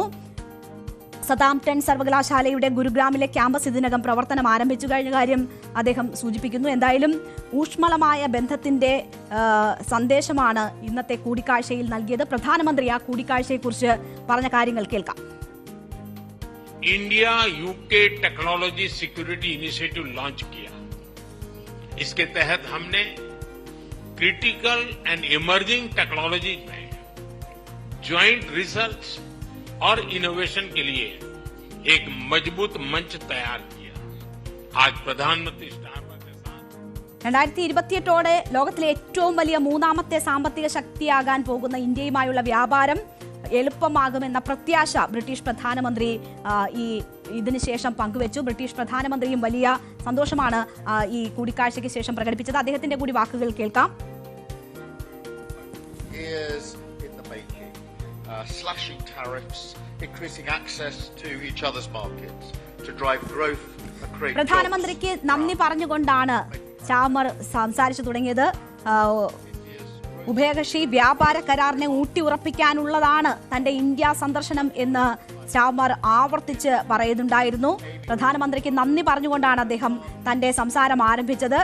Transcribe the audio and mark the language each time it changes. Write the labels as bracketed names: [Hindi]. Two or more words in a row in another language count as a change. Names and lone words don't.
[Malayalam] സതാംപ്ടൺ സർവകലാശാലയുടെ ഗുരുഗ്രാമിലെ ക്യാമ്പസ് ഇതിനകം പ്രവർത്തനം ആരംഭിച്ചു കഴിഞ്ഞ കാര്യം അദ്ദേഹം സൂചിപ്പിക്കുന്നു. എന്തായാലും ഊഷ്മളമായ ബന്ധത്തിന്റെ സന്ദേശമാണ് ഇന്നത്തെ കൂടിക്കാഴ്ചയിൽ നൽകിയത്. പ്രധാനമന്ത്രി ആ കൂടിക്കാഴ്ചയെക്കുറിച്ച് പറഞ്ഞ കാര്യങ്ങൾ കേൾക്കാം. [English] India UK technology security initiative launch किया. [Hindi] इसके तहत हमने [English] critical and emerging technologies [Hindi] में [English] joint research [Hindi] और इनोवेशन के लिए एक मजबूत मंच तैयार किया. आज प्रधानमंत्री स्टार्मर के साथ [Malayalam] 2028 ലോകത്തിലെ ഏറ്റവും വലിയ മൂന്നാമത്തെ സാമ്പത്തിക ശക്തിയാകാൻ പോകുന്ന ഇന്ത്യയുമായുള്ള വ്യാപാരം എളുപ്പമാകുമെന്ന പ്രത്യാശ ബ്രിട്ടീഷ് പ്രധാനമന്ത്രി ഇതിനുശേഷം പങ്കുവച്ചു. ബ്രിട്ടീഷ് പ്രധാനമന്ത്രിയും വലിയ സന്തോഷമാണ് ഈ കൂടിക്കാഴ്ചയ്ക്ക് ശേഷം പ്രകടിപ്പിച്ചത്. അദ്ദേഹത്തിന്റെ കൂടി വാക്കുകൾ കേൾക്കാം. [English] Slashing tariffs, increasing access to each other's markets to drive growth and create jobs. [Malayalam] പ്രധാനമന്ത്രിക്ക് നന്ദി പറഞ്ഞുകൊണ്ടാണ് സ്റ്റാർമർ സംസാരിച്ചു തുടങ്ങിയത്. ഉഭയകക്ഷി വ്യാപാര കരാറിനെ ഊട്ടിയുറപ്പിക്കാനുള്ളതാണ് തന്റെ ഇന്ത്യ സന്ദർശനം എന്ന് സ്റ്റാർമർ ആവർത്തിച്ച് പറയുന്നുണ്ടായിരുന്നു. പ്രധാനമന്ത്രിക്ക് നന്ദി പറഞ്ഞുകൊണ്ടാണ് അദ്ദേഹം തന്റെ സംസാരം ആരംഭിച്ചത്.